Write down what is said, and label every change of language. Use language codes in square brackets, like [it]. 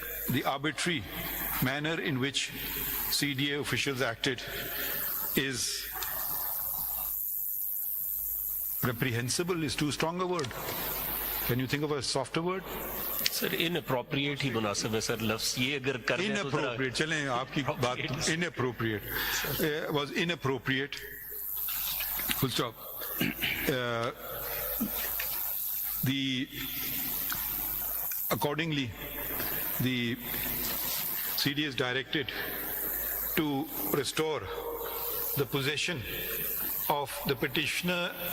[en] The arbitrary manner in which CDA officials acted is reprehensible is too strong a word. Can you think of a softer word? Sir, inappropriate [hi] ही मुनासिब है sir लफ्ज़ ये अगर कर दें तो [en] inappropriate. [hi] चलें आपकी बात [en] inappropriate was inappropriate. Full stop. Accordingly, the CD is directed to restore the possession of the petitioner